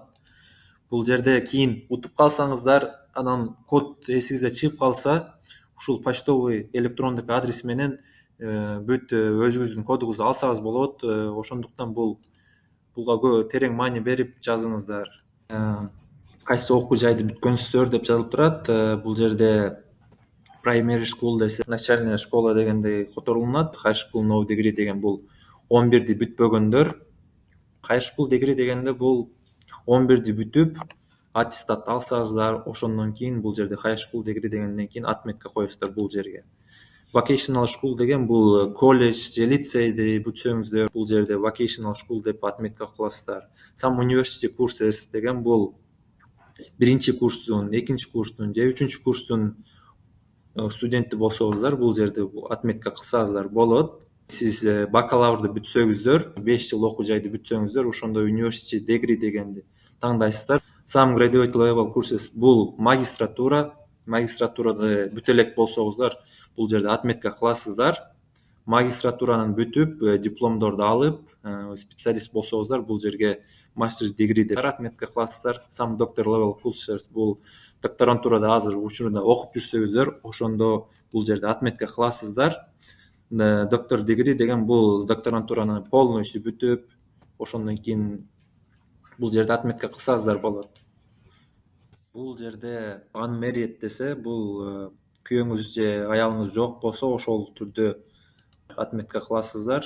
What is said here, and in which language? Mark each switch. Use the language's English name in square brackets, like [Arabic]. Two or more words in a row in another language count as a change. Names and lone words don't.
[Kyrgyz] Бул жерде кийин утуп калсаңыздар, анан код эсиңизде чыгып калса, ушул почтовый электрондук адрес менен бүт өзүңүздүн кодуңузду алсаңыз болот. Ошондуктан буга терең маани берип жазыңыздар. Кайсы окуу жайды бүткөнсүздөр деп жазылып турат. Бул жерде [English] primary school [Kyrgyz] десе, [Russian] начальная школа [Kyrgyz] дегендей которулунат. [English] High school no degree [Kyrgyz] деген бул 11-ди бүтпөгөндөр. [English] High school degree [Kyrgyz] дегенде бул 11-ди бүтүп, аттестат алсаңыздар, ошондон кийин бул жерде [English] high school degree [Kyrgyz] дегенден кийин отметка коесуздар бул жерге. [English] Vocational school [Kyrgyz] деген бул колледж же лицейди бүтсөңүздөр, бул жерде [English] vocational school [Kyrgyz] деп отметка кыласыздар. [English] Some university courses [Kyrgyz] деген бул биринчи курстун, экинчи курстун же үчүнчү курстун студенти болсоңуздар, бул жерде отметка кылсаңыздар болот. Сиз бакалаврды бүтсөңүздөр, 5 жыл окуу жайды бүтсөңүздөр, ошондо [English] university degree [Kyrgyz] дегенди тандайсыздар. [English] Some graduate level courses [Kyrgyz] бул магистратурады бүтө элек болсоңуздар, бул жерде отметка кыласыздар. Магистратуранын бүтүп, дипломдорду алып, специалист болсоңуздар, бул жерге [English] master degree [Kyrgyz] деп отметка кыласыздар. [English] Some doctor level courses [Kyrgyz] бул докторантурада азыр учурунда окуп жүрсөңүздөр, ошондо бул жерде отметка кыласыздар. Доктор degree деген бул докторантураны полностью бүтүп, ошондон кийин бул жерде отметка кылсаңыздар болот. Бул жерде unmarried десе, бул күйөөңүз же аялыңыз жок болсо, ошол түрдө отметка кыласыздар.